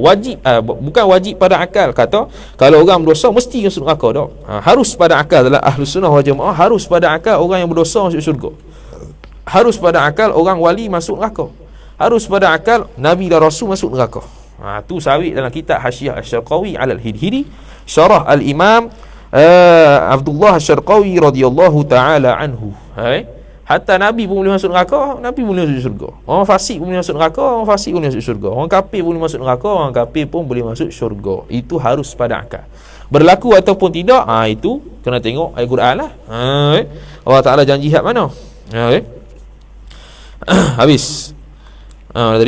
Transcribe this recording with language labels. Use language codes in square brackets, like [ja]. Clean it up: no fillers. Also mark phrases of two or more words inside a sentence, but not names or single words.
[ms] Wajib bukan wajib pada akal kata kalau orang berdosa mesti masuk neraka dak. Harus pada akal adalah [ar] أهل السنة والجماعة, [ms] harus pada akal orang yang berdosa masuk syurga. Harus pada akal orang wali masuk neraka. Harus pada akal Nabi dan Rasul masuk neraka. Tu sawit dalam kitab Hasyiah Asy-Syarqawi 'ala al-Hidhidi, syarah al-Imam Abdullah Asy-Syarqawi [ar] رضي الله تعالى عنه. [ms] Hatta Nabi pun boleh masuk neraka, Nabi boleh masuk syurga. Orang fasik pun boleh masuk neraka, orang fasik pun boleh masuk syurga. Orang kafir boleh masuk neraka, orang kafir pun boleh masuk syurga. Itu harus pada akal. Berlaku ataupun tidak, itu kena tengok ayat Quran lah. Allah Ta'ala janji hak mana? Habis. Tadi.